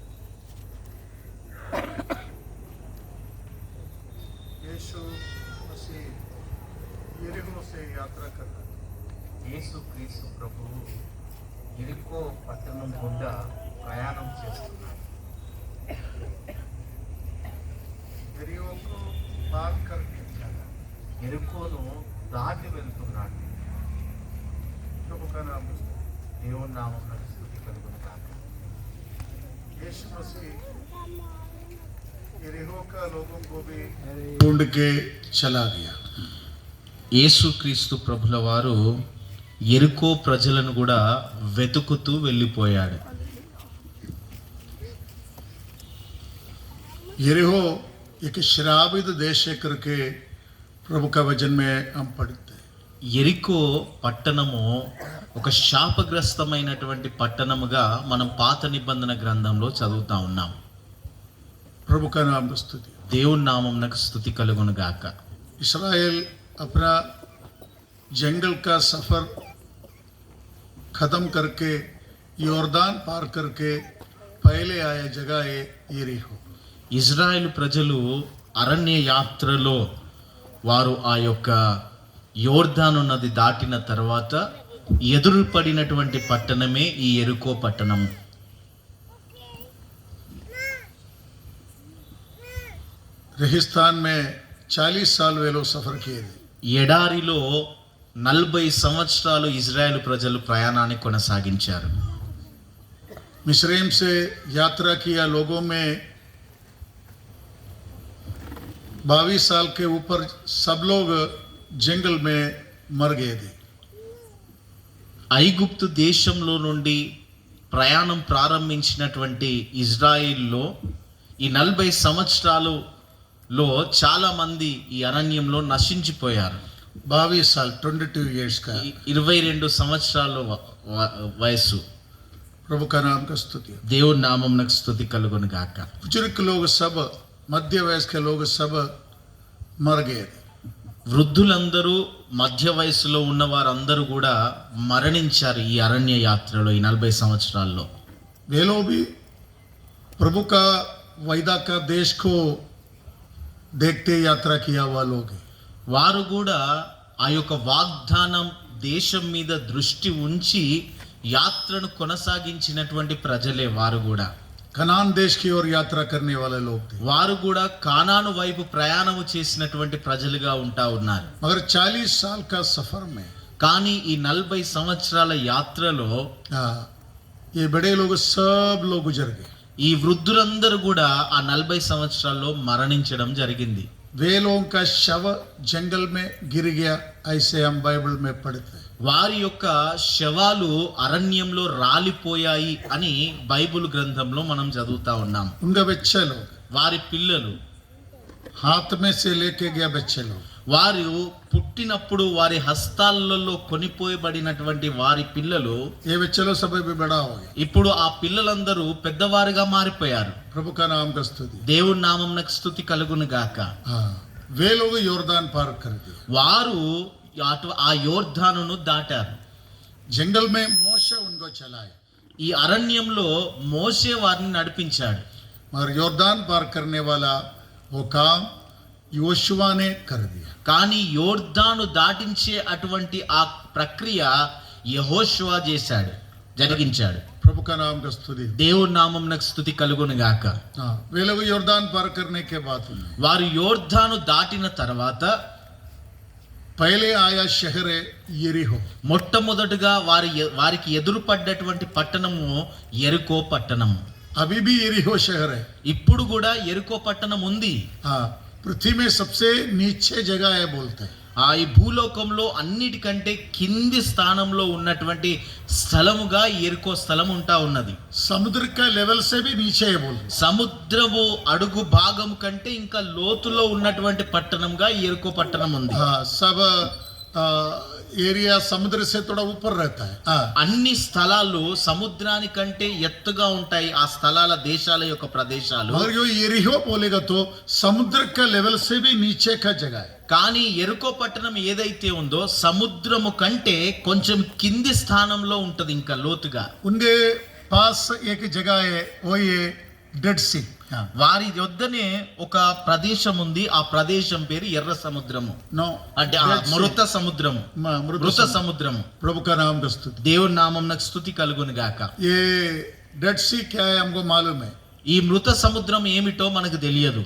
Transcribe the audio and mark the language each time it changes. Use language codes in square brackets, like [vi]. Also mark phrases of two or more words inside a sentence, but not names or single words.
[te] యేసు క్రీస్తు ప్రభువు ఎరికో పట్టణం గుండా ప్రయాణం చేస్తున్నాడు. ఎరుకోను దాటి వెళ్తున్నాడు. దేవుని నామమున స్తుతి కలుగును గాక. [hi] ढूंढ के चला गया. [te] యేసుక్రీస్తు ప్రభుల వారు ఎరుకో ప్రజలను కూడా వెతుకుతూ వెళ్ళిపోయాడు. [hi] यरीहो एक शराबित देश है करके प्रभु का वचन में हम पढ़ते हैं. [te] ఎరికో పట్టణము ఒక శాపగ్రస్తమైనటువంటి పట్టణముగా మనం పాత నిబంధన గ్రంథంలో చదువుతా ఉన్నాం. [hi] प्रभु का नाम स्तुति. [te] దేవుని నామమునకు స్తుతి కలుగును గాక. [hi] इस्राएल अपना जंगल का सफर खत्म करके योर्दान पार करके पहले आया जगह है यरीहो. [te] ఇజ్రాయెల్ ప్రజలు అరణ్య యాత్రలో వారు ఆ యొక్క యోర్దాను నది దాటిన తర్వాత ఎదురుపడినటువంటి పట్టణమే ఈ ఎరుకో పట్టణం. [hi] रेगिस्तान में 40 साल वे लोग सफर किए थे. [te] ఎడారిలో 40 సంవత్సరాలు ఇజ్రాయెల్ ప్రజలు ప్రయాణాన్ని కొనసాగించారు. [hi] मिस्रैम से यात्रा किया लोगों में 22 साल के ऊपर सब लोग जंगल में मर गए थे. [te] ఐగుప్తు దేశంలో నుండి ప్రయాణం ప్రారంభించినటువంటి ఇజ్రాయిల్లో ఈ 40 సంవత్సరాలలో చాలా మంది ఈ అరణ్యంలో నశించిపోయారు. [hi] 22 साल 22 इयर्स का [te] 22 సంవత్సరాల వయసు. [hi] प्रभु का नाम का स्तुति. [te] దేవుని నామమునకు స్తుతి కలుగును గాక. [hi] बुजुर्ग लोग सब मध्य वयस्क लोग सब मर गए. [te] వృద్ధులందరూ మధ్య వయసులో ఉన్న వారందరూ కూడా మరణించారు ఈ అరణ్య యాత్రలో ఈ 40 సంవత్సరాల్లో. [hi] वे लोग भी प्रभु का वायदा का देश को देखते यात्रा किया हुआ लोग हैं. [te] వారు కూడా ఆ యొక్క వాగ్దానం దేశం మీద దృష్టి ఉంచి యాత్రను కొనసాగించినటువంటి ప్రజలే వారు కూడా. [hi] कनान देश की ओर यात्रा करने वाले लोग थे. [te] వారు కూడా కానాను వైపు ప్రయాణము చేసినటువంటి ప్రజలుగా ఉంటా ఉన్నారు. [hi] मगर 40 साल का सफर में [te] కానీ ఈ 40 సంవత్సరాల యాత్రలో [hi] ये बड़े लोग सब लोग गुजर गए. [te] ఈ వృద్ధులందరూ కూడా ఆ 40 సంవత్సరాల్లో మరణించడం జరిగింది. [hi] वे लोगों का शव जंगल में गिर गया, ऐसे हम बाइबल में पढ़ते हैं. [te] వారి యొక్క శవాలు అరణ్యంలో రాలిపోయాయి అని బైబిల్ గ్రంథంలో మనం చదువుతా ఉన్నాం. [hi] उनका बच्चे लोग, [te] వారి పిల్లలు, [hi] हाथ में से लेके गया बच्चे लोग, [te] వారు పుట్టినప్పుడు వారి హస్తాలలో కొనిపోయబడినటువంటి వారి పిల్లలు [hi] ये बच्चे लोग सब भी बड़ा हो गए. [te] ఇప్పుడు ఆ పిల్లలందరూ పెద్దవారుగా మారిపోయారు. [hi] प्रभु का नाम का स्तुति. [te] దేవుని నామమునకు స్తుతి కలుగును గాక. [hi] वे लोग योर्दान पार कर दिए। [te] వారు ఆ యోర్దానును దాటారు. [hi] जंगल में मोशे उनको चलाए, [te] ఈ అరణ్యంలో మోషే వారిని నడిపించాడు. [hi] मगर योर्दान पार करने वाला वो काम योशुआ ने कर दिया। [te] కానీ యోర్దాను దాటించే అటువంటి ఆ ప్రక్రియ యెహోషువ చేశాడు, జరిగించాడు. [hi] प्रभु का नाम का स्तुति। [te] దేవుని నామమునకు స్తుతి కలుగును గాక. [hi] हाँ, वे लोग योर्दान पार करने के बाद [te] వారు యోర్దాను దాటిన తర్వాత [hi] पहले आया शहर यरीहो। [te] మొట్టమొదటిగా వారికి ఎదురుపడ్డటువంటి పట్టణము యెరికో పట్టణము. [hi] अभी भी यरीहो शहर है। [te] ఇప్పుడు కూడా యెరికో పట్టణం ఉంది. [hi] हाँ, पृथ्वी में सबसे नीचे जगह है बोलते हैं। [te] ఈ భూలోకంలో అన్నిటికంటే కింది స్థానంలో ఉన్నటువంటి స్థలముగా యెరికో స్థలం ఉంటా ఉన్నది. [hi] समुद्र का लेवल से भी नीचे है बोलते हैं। [te] సముద్రము అడుగు భాగం కంటే ఇంకా లోతులో ఉన్నటువంటి పట్టణంగా యెరికో పట్టణం ఉంది. [hi] हाँ, सब एरिया समुद्र से थोड़ा ऊपर रहता है। हाँ, [te] అన్ని స్థలాలు సముద్రానికంటే ఎత్తుగా ఉంటాయి ఆ స్థలాల దేశాల యొక్క ప్రదేశాలు. [hi] मगर जो यरीहो बोलेगा तो समुद्र का लेवल से भी नीचे का जगह है। [te] కానీ యెరికో పట్టణం ఏదైతే ఉందో సముద్రము కంటే కొంచెం కింది స్థానంలో ఉంటది, ఇంకా లోతుగా. [hi] उनके पास एक जगह है, वो ये डेड सी। हाँ, [te] వారి యొద్దనే ఒక ప్రదేశం ఉంది, ఆ ప్రదేశం పేరు ఎర్ర సముద్రము, [hi] नो [te] అంటే ఆ మృత సముద్రము, మృత సముద్రము. [hi] प्रभु का नाम का स्तुति। [te] దేవుని నామమునకు స్తుతి కలుగును గాక. [hi] ये डेड सी क्या है हमको मालूम है। [te] ఈ మృత సముద్రం ఏమిటో మనకు తెలియదు.